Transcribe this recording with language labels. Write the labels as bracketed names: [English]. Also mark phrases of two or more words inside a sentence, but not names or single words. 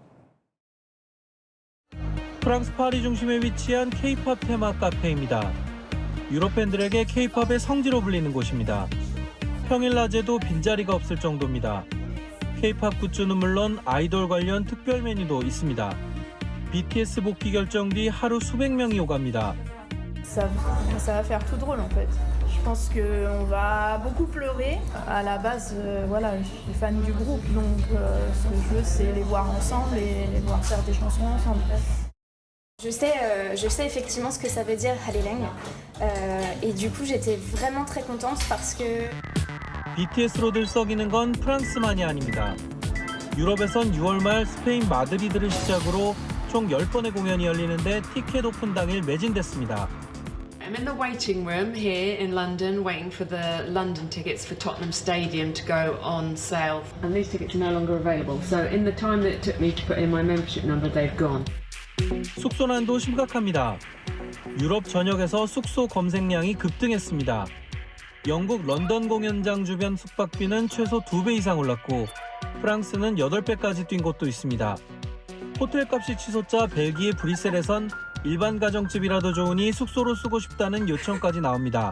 [Korean] 프랑스 파리 중심에 위치한 K-팝 테마 카페입니다. 유럽 팬들에게 K-팝의 성지로 불리는 곳입니다. 평일 낮에도 빈자리가 없을 정도입니다. K-팝 굿즈는 물론 아이돌 관련 특별 메뉴도 있습니다. BTS 복귀 결정 뒤 하루 수백 명이 오갑니다. [French] Ça va faire tout drôle en fait. Je pense qu'on va beaucoup pleurer. À la base, voilà, je suis fan du groupe, donc ce que je veux, c'est les voir ensemble et les voir faire des chansons ensemble. Je sais effectivement ce que ça veut dire Halilang. Et du coup, j'étais vraiment très contente parce que [Korean] BTS로 들썩이는 건 프랑스만이 아닙니다. 유럽에선 6월 말 스페인 마드리드를 시작으로 총 10번의 공연이 열리는데 티켓 오픈 당일 매진됐습니다. [English] I'm in the waiting room here in London, waiting for the London tickets for Tottenham Stadium to go on sale. And these tickets are no longer available. So in the time that it took me to put in my membership number, they've gone. [Korean] 숙소난도 심각합니다. 유럽 전역에서 숙소 검색량이 급등했습니다. 영국 런던 공연장 주변 숙박비는 최소 2배 이상 올랐고 프랑스는 8배까지 뛴 곳도 있습니다. 호텔값이 치솟자 벨기에 브뤼셀에선 일반 가정집이라도 좋으니 숙소로 쓰고 싶다는 요청까지 나옵니다.